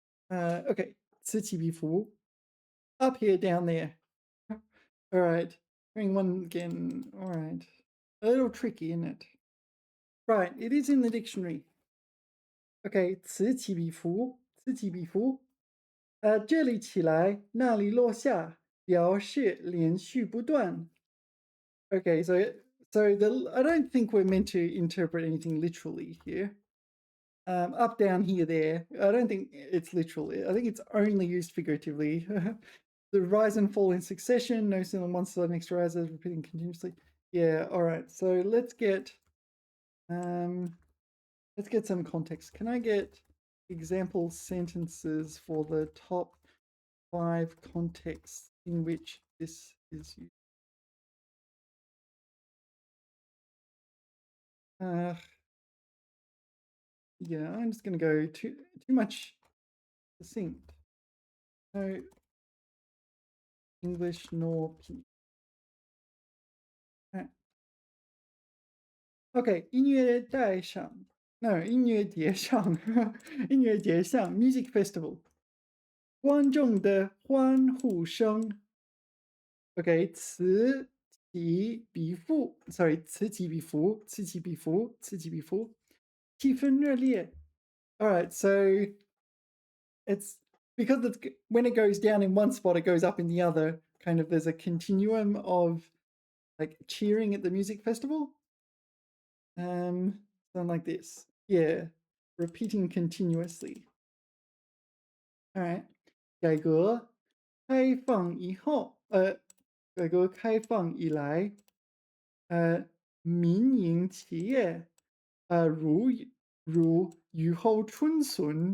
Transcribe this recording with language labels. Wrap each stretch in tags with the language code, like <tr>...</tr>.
<en>Okay, 此起彼伏.Up here, down there. All right, bring one again. All right, a little tricky, isn't it? Right, it is in the dictionary.</en> <zh>Okay, 此起彼伏,此起彼伏.这里起来，那里落下，表示连续不断.</zh> <en>Okay, so I don't think we're meant to interpret anything literally here. Up, down, here, there. I don't think it's literal. I think it's only used figuratively. The rise and fall in succession, no sooner than one side next rises, repeating continuously. Yeah, all right. So let's get some context. Can I get example sentences for the top 5 contexts in which this is used? Yeah, I'm just going to go too much succinct. No English nor P. Right.</en> <zh>Okay, 音乐带上 No, 音乐节上音乐节上</zh> <en>Music Festival.</en> <zh>观众的欢呼声</zh> <en>Okay, 此起彼伏 Sorry,</en> <zh>此起彼伏此起彼伏此起彼伏气氛热烈</zh> <en>Alright, so it's because when it goes down in one spot, it goes up in the other. Kind of there's a continuum of like cheering at the music festival. Something like this. Yeah, repeating continuously. All right.</en> <zh>改革开放以后，改革开放以来，民营企业，如雨后春笋.</zh>